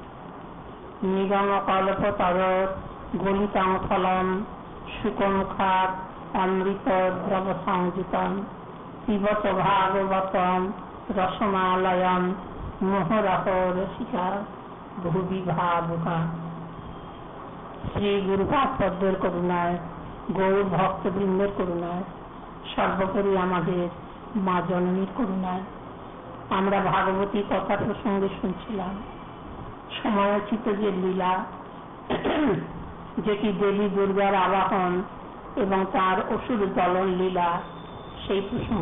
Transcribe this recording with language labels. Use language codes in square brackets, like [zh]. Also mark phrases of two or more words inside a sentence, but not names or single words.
[sa] নিগমকল্পতরোঃ গলিতাং ফলং শুকমুখাৎ অমৃতদ্রবসংযুতং পিবত ভাগবতং রসমালয়ং মুহুরহো রসিকা ভুবি ভাবুকা। [bn] শ্রী গুরুপাদপদ্মের করুণায়, গৌর ভক্তবৃন্দের করুণায়, সর্বোপরি আমাদের মা জননীর করুণায় আমরা ভাগবতী কথা প্রসঙ্গে শুনছিলাম সময়োচিত যে লীলা, যেটি দেবী দুর্গার আবাহন এবং তার অসুর দলন লীলা, সেই প্রসঙ্গ।